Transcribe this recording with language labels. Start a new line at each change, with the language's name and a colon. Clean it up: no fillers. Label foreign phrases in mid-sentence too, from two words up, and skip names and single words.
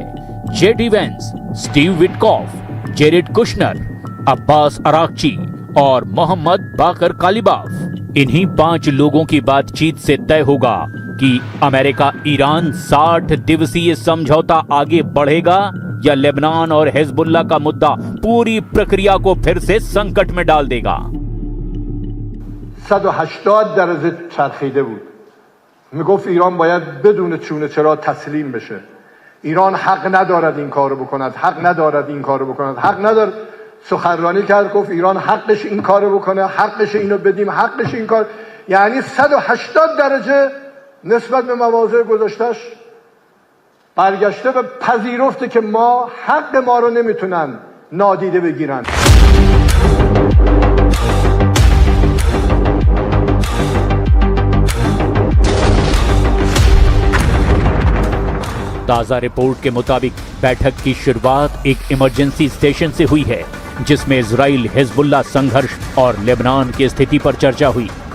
Hindi: जेडी वेंस, स्टीव विटकॉफ, जेरेड कुशनर, अब्बास अराक्ची और मोहम्मद बाकर कालिबाफ। इन्हीं 5 लोगों की बातचीत से तय होगा कि अमेरिका ईरान 60 दिवसीय समझौता आगे बढ़ेगा या लेबनान और हिजबुल्लाह का मुद्दा पूरी प्रक्रिया को फिर से संकट में डाल देगा।
Persian: 180 درجه چرخیده بود. میگفت ایران باید بدون چونه چرا تسلیم بشه. ایران حق ندارد این کارو بکند، حق ندارد این کارو بکند، حق ندارد. سخنرانی کرد گفت ایران حقش این کارو بکنه، حقش اینو بدیم، حقش این کار. یعنی 180 درجه نسبت به مواضع گذاشتش برگشته به پذیرفته که ما حق ما رو نمیتونن نادیده بگیرن.
Hindi: ताज़ा रिपोर्ट के मुताबिक बैठक की शुरुआत एक
English: emergency station
Hindi: से हुई है जिसमें इजराइल हिजबुल्लाह संघर्ष और लेबनान की स्थिति पर चर्चा हुई।